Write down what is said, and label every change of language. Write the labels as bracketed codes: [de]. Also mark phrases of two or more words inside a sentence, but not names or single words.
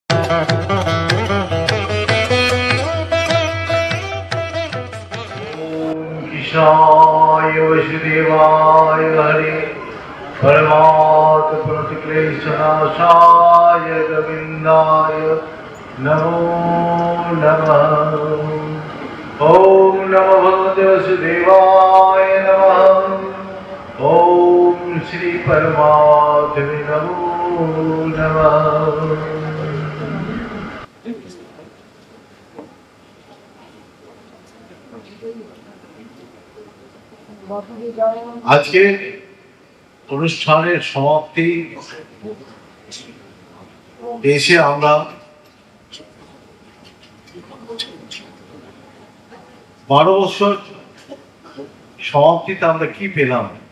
[sa] कृष्णाय वसुदेवाय हरे परमात्म प्रणतक्लेशनाशाय गोविन्दाय नमो नमः। ओम नमो भगवते वसुदेवाय नमः। ओम श्री परमात्मने नमो नमः। [bn] আজকে অনুষ্ঠানের সমাপ্তি এসে আমরা 12 বছর সমাপ্তিতে আমরা কি পেলাম,